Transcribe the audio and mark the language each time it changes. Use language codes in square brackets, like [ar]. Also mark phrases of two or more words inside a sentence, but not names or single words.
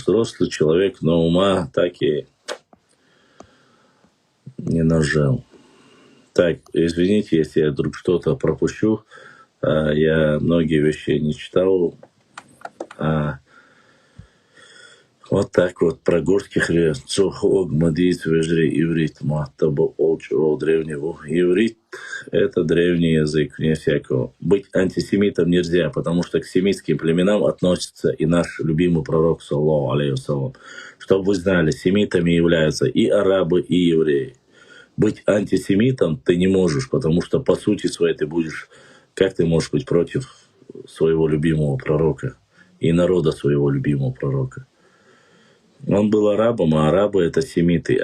[ru] Взрослый человек, но ума так и не нажал. Так, извините, если я вдруг что-то пропущу. Я многие вещи не читал. Вот так вот про горских цохог, мадиц, вежри, иврит, матаба, олчо, древнего. Иврит — это древний язык, вне всякого. Быть антисемитом нельзя, потому что к семитским племенам относится и наш любимый пророк, [ar] صلى الله عليه وسلم. [ru] Чтобы вы знали, семитами являются и арабы, и евреи. Быть антисемитом ты не можешь, потому что по сути своей ты будешь... Как ты можешь быть против своего любимого пророка и народа своего любимого пророка? Он был арабом, а арабы — это семиты.